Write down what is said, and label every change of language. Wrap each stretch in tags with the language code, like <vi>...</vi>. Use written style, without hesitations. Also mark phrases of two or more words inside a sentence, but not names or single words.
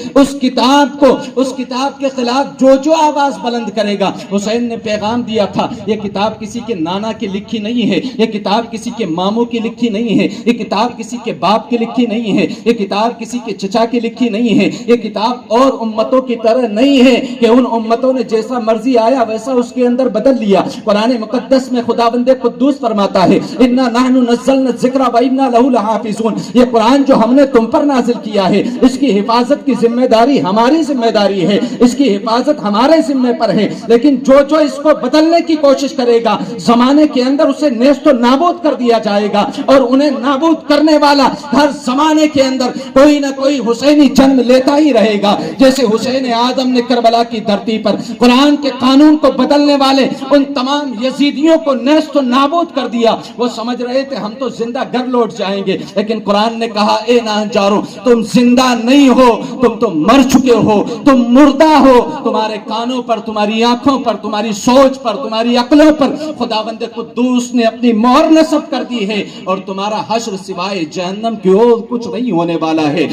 <ur>اس کتاب کے خلاف جو آواز بلند کرے گا, حسین نے پیغام دیا تھا, یہ کتاب کسی کے نانا کی لکھی نہیں ہے, یہ کتاب کسی کے ماموں کی لکھی نہیں ہے, یہ کتاب کسی کے باپ کی لکھی نہیں ہے, یہ کتاب کسی کے چچا کی لکھی نہیں ہے, یہ کتاب اور امتوں کی طرح نہیں ہے کہ ان امتوں نے جیسا مرضی آیا ویسا اس کے اندر بدل لیا. قرآن مقدس میں خداوند قدوس فرماتا ہے,</ur> <ar>انا نحن نزلنا الذکر و انا لہ لحافظون,</ar> <ur>یہ قرآن جو ہم نے تم پر نازل کیا ہے اس کی حفاظت کی ذمہ داری ہماری ذمہ داری ہے, اس کی حفاظت ہمارے ذمہ پر ہے. لیکن جو اس کو بدلنے کی کوشش کرے گا زمانے کے اندر اسے نیست و نابود کر دیا جائے گا, اور انہیں نابود کرنے والا ہر زمانے کے اندر کوئی نہ کوئی حسینی جنم لیتا ہی رہے گا. جیسے حسین اعظم نے کربلا کی دھرتی پر قرآن کے قانون کو بدلنے والے ان تمام یزیدیوں کو نیست و نابود کر دیا. وہ سمجھ رہے تھے ہم تو زندہ گھر لوٹ جائیں گے, لیکن قرآن نے کہا, اے ناہنجاروں, تم زندہ نہیں ہو, تم تو مر چکے ہو, تم مردہ ہو. تمہارے کانوں پر, تمہاری آنکھوں پر, تمہاری سوچ پر, تمہاری عقلوں پر خداوند قدوس نے اپنی مہر نصب کر دی ہے, اور تمہارا حشر سوائے جہنم کی اور کچھ نہیں ہونے والا ہے.</ur>